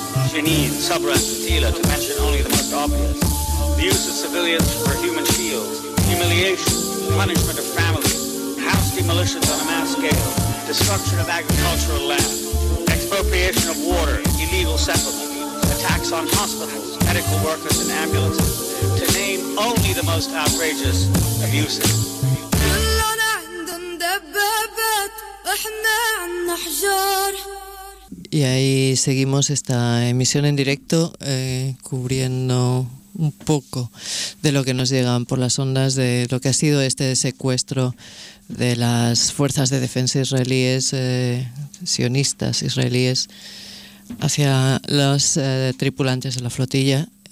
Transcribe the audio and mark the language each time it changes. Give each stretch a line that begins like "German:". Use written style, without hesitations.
English: Jenin, Sabra and Fethiye, to mention only the most obvious, the use of civilians for human shields, humiliation, punishment of families, house demolitions on a mass scale, destruction of agricultural land, expropriation of water, illegal settlements. Attacks on hospitals, medical workers and ambulances, to name only the most outrageous abuses.
Arabic: كلنا عندن دبابات واحنا عندنا حجار.
Spanish: Y ahí seguimos esta emisión en directo cubriendo un poco de lo que nos llegan por las ondas de lo que ha sido este secuestro de las fuerzas de defensa israelíes, sionistas israelíes, hacia los tripulantes de la flotilla.